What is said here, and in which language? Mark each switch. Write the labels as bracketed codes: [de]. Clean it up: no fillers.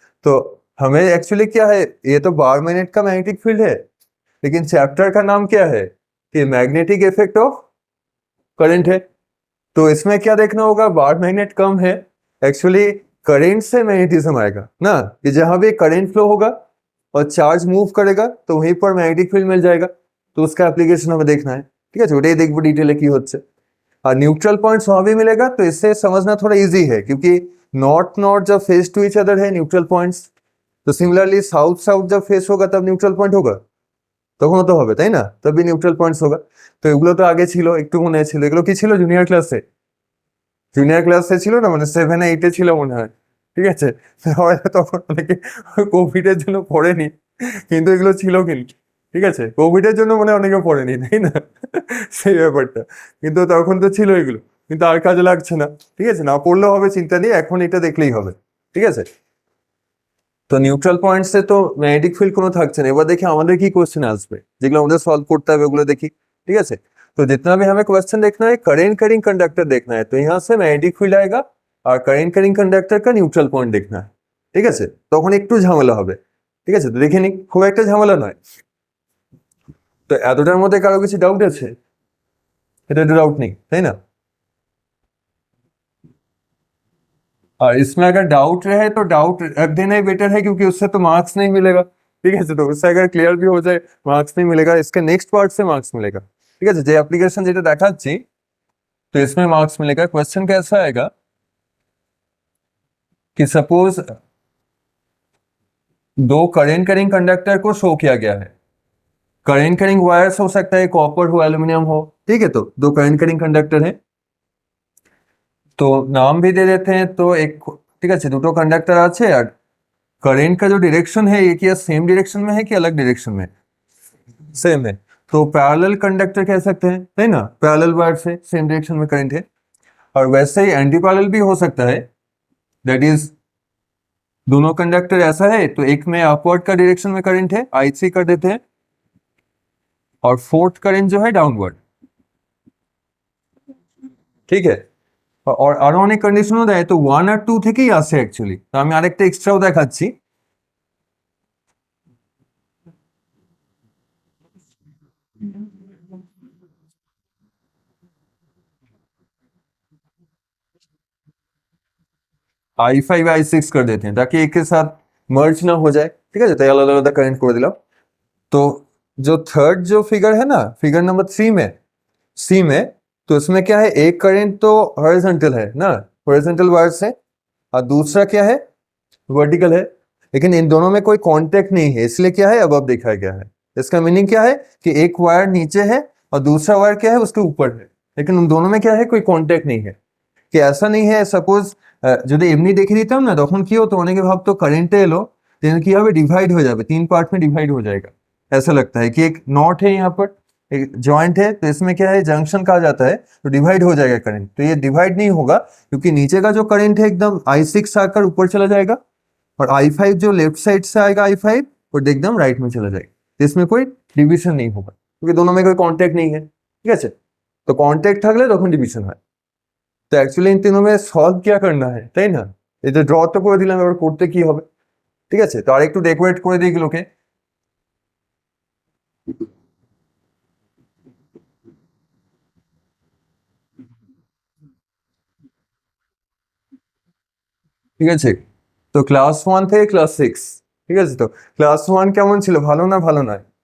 [hi] तो हमें एक्चुअली क्या है, ये तो बार मैग्नेट का मैग्नेटिक फील्ड है, लेकिन चैप्टर का नाम क्या है कि मैग्नेटिक इफेक्ट ऑफ करंट है। तो इसमें क्या देखना होगा, बार मैग्नेट कम है, एक्चुअली करंट से मैग्नेटिज्म आएगा ना, कि जहां भी करंट फ्लो होगा और चार्ज मूव करेगा तो वहीं पर मैग्नेटिक फील्ड मिल जाएगा। तो उसका एप्लीकेशन हमें देखना है। ठीक है, [bn] ওটাই দেখবো ডিটেলে কি হচ্ছে। [hi] और न्यूट्रल पॉइंट्स वहां भी मिलेगा, तो इससे समझना थोड़ा इजी है, क्योंकि नॉर्थ नॉर्थ जब फेस टू इच अदर है न्यूट्रल पॉइंट्स, तो सिमिलरली साउथ साउथ जब फेस होगा तब न्यूट्रल पॉइंट होगा, [bn] তখনও তো হবে তাই না, তবে নিউট্রাল পয়েন্টস [hi] होगा। [bn] তো এগুলো তো আগে ছিল, একটু মনে ছিল, এগুলো কি ছিল জুনিয়র ক্লাসে, জুনিয়র ক্লাসে ছিল না, মানে 7-8 ছিল মনে হয়। ঠিক আছে, হয়তো তখন অনেকে কোভিড এর জন্য পড়েনি, কিন্তু এগুলো ছিল কিন্তু। ঠিক আছে, কোভিড এর জন্য মনে হয় অনেকে পড়েনি তাই না, সেই ব্যাপারটা। কিন্তু তখন তো ছিল এগুলো, কিন্তু আর কাজে লাগছে না। ঠিক আছে, না পড়লেও হবে, চিন্তা নেই, এখন এটা দেখলেই হবে। ঠিক আছে, তো নিউট্রাল পয়েন্টসে তো ম্যাগনেটিক ফিল্ড কোনো থাকছে না। এবার দেখি আমাদের কি কোশ্চেন আসবে, যেগুলো আমাদের সলভ করতে হবে ওগুলো দেখি। [hi] ठीक है, तो जितना भी हमें क्वेश्चन देखना है, करेंट करिंग कंडक्टर देखना है, तो यहाँ से मैग्नेटिक फील्ड आएगा और करेंट करिंग कंडक्टर का न्यूट्रल पॉइंट देखना है। [bn] ঠিক আছে, তখন একটু ঝামেলা হবে। ঠিক আছে, তো দেখে নি, খুব একটা ঝামেলা নয়। তো এতটার মধ্যে কারো কিছু ডাউট আছে? এটা তো ডাউট নেই তাই না? [hi] और इसमें अगर डाउट रहे तो डाउट रख देना ही बेटर है, क्योंकि उससे तो मार्क्स नहीं मिलेगा। ठीक है, तो उससे अगर क्लियर भी हो जाए मार्क्स नहीं मिलेगा, इसके नेक्स्ट पार्ट से मार्क्स मिलेगा। [bn] ঠিক আছে, যে অ্যাপ্লিকেশন যেটা দেখাচ্ছি [hi] तो इसमें मार्क्स मिलेगा। क्वेश्चन कैसा आएगा कि सपोज दो करेंट करिंग कंडक्टर को शो किया गया है। करेंट करिंग वायर्स हो सकता है कॉपर हो, एल्यूमिनियम हो। ठीक है, तो दो करेंट करिंग कंडक्टर है, तो नाम भी दे देते हैं। तो एक, ठीक है, [bn] দুটো [hi] कंडक्टर [bn] আছে আর [hi] करंट का जो डायरेक्शन है ये क्या सेम डायरेक्शन में है कि अलग डायरेक्शन में? सेम है, तो पैरेलल कंडक्टर कह सकते हैं, है ना, पैरेलल वायर से सेम डायरेक्शन में करंट है। और वैसे ही एंटी पैरेलल भी हो सकता है, दैट इज दोनों कंडक्टर ऐसा है तो एक में अपवर्ड का डायरेक्शन में करंट है, I3 कर देते हैं, और फोर्थ करंट जो है डाउनवर्ड। [bn] ঠিক है, और আরো অনেক কন্ডিশনও দেয়, তো 1 আর 2 থেকেই আসে অ্যাকচুয়ালি। তো আমি আরেকটা এক্সট্রাও দেখাচ্ছি। [hi] I5 I6 कर देते हैं ताकि एक के साथ मर्ज ना हो जाए। ठीक है, तो अलग अलग करंट कर दिला। तो जो थर्ड जो फिगर है ना, फिगर नंबर 3 में, सी में, तो इसमें क्या है, एक करंट तो हॉरिजॉन्टल है ना, हॉरिजॉन्टल वायर से, और दूसरा क्या है, वर्टिकल है। लेकिन इन दोनों में कोई कांटेक्ट नहीं है, इसलिए क्या है, अबव दिखाया गया है। इसका मीनिंग क्या है कि एक वायर नीचे है और दूसरा वायर क्या है, उसके ऊपर है, लेकिन उन दोनों में क्या है, कोई कांटेक्ट नहीं है। कि ऐसा नहीं है, सपोज [bn] যদি এমনি দেখে দিতাম না, তখন কি হতো, অনেকে ভাবতো কারেন্টে এলো দেন কি হবে, [hi] डिवाइड हो जाए, 3 पार्ट में डिवाइड हो जाएगा। ऐसा लगता है कि एक नॉट है यहाँ पर, एक जॉइंट है, तो इसमें क्या है, जंक्शन कहा जाता है, तो डिवाइड हो जाएगा करंट। तो ये डिवाइड नहीं होगा, क्योंकि नीचे का जो करंट है एकदम I6 आकर ऊपर चला जाएगा, और I5 जो लेफ्ट साइड से आएगा I5 वो एकदम राइट में चला जाएगा। तो इसमें कोई डिविजन नहीं होगा, क्योंकि दोनों में कोई कॉन्टेक्ट नहीं है। ठीक है, [bn] তো কন্ট্যাক্ট থাকলে তখন ডিভিশন হয়। তো অ্যাকচুয়ালি [hi] इन तीनों में সলভ क्या करना है, [bn] তাই না? এটা ড্র তো করে দিলাম, এবার করতে কি হবে? ঠিক আছে, তো আর একটু ডেকোরেট করে দিই এগুলোকে। ঠিক আছে, তো ক্লাস 1 থেকে ক্লাস 6, ঠিক আছে, তো ক্লাস 1 কেমন ছিল, ভালো না ভালো নয়?